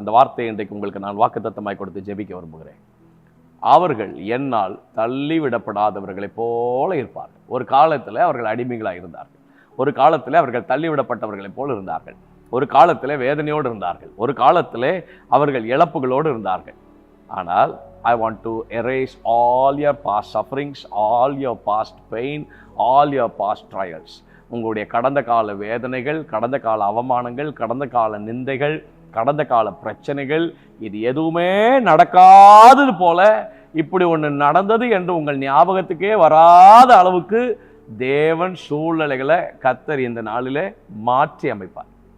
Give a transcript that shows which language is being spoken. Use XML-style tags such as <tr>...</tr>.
<ta>அந்த வார்த்தையை இன்றைக்கு உங்களுக்கு நான் வாக்குத்தத்தமாய் கொடுத்து ஜெபிக்க விரும்புகிறேன். அவர்கள் என்னால் தள்ளிவிடப்படாதவர்களைப் போல இருப்பார்கள். ஒரு காலத்தில் அவர்கள் அடிமைகளாக இருந்தார்கள். ஒரு காலத்தில் அவர்கள் தள்ளிவிடப்பட்டவர்களைப் போல இருந்தார்கள். ஒரு காலத்தில் வேதனையோடு இருந்தார்கள். ஒரு காலத்தில் அவர்கள் இழப்புகளோடு இருந்தார்கள். ஆனால்</ta> <en>I want to erase all your past sufferings, all your past pain, all your past trials.</en> <ta>உங்களுடைய கடந்த கால வேதனைகள், கடந்த கால அவமானங்கள், கடந்த கால நிந்தைகள், கடந்த கால பிரச்சனைகள், இது எதுவுமே நடக்காதது போல இப்படி ஒன்று நடந்தது என்று உங்கள் ஞாபகத்துக்கே வராத அளவுக்கு தேவன் சூழ்நிலைகளை கர்த்தர் இந்த நாளிலே மாற்றி அமைப்பார்.</ta>